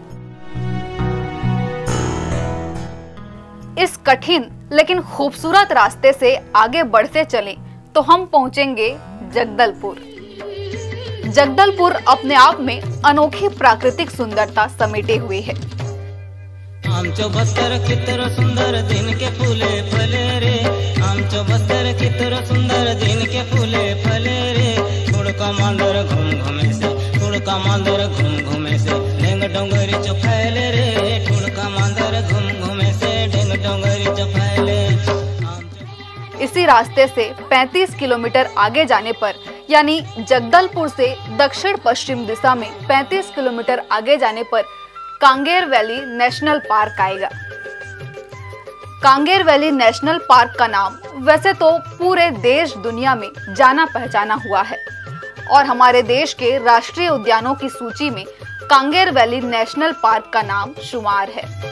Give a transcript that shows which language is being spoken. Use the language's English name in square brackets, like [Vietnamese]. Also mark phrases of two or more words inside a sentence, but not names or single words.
[Hindi] इस कठिन लेकिन खूबसूरत रास्ते से आगे बढ़ते चलें तो हम पहुंचेंगे जगदलपुर। जगदलपुर अपने आप में अनोखी प्राकृतिक सुंदरता समेटे हुए है। [Halbi] आमचो बस्तर कितरो सुंदर दिन के फूले फले रे, आमचो बस्तर कितरो सुंदर दिन के फूले फले रे। थोड़का मांदर घूम घूमे से, थोड़का मांदर घूम घूमे से ढेंग डोंगरी चो फैले रे, थोड़का मांदर घूम घूमे से ढेंग डोंगरी चो फैले। [Hindi] इसी रास्ते से 35 किलोमीटर आगे जाने पर, यानी जगदलपुर से दक्षिण पश्चिम दिशा में 35 किलोमीटर आगे जाने पर कांगेर वैली नेशनल पार्क आएगा। कांगेर वैली नेशनल पार्क का नाम वैसे तो पूरे देश दुनिया में जाना पहचाना हुआ है, और हमारे देश के राष्ट्रीय उद्यानों की सूची में कांगेर वैली नेशनल पार्क का नाम शुमार है।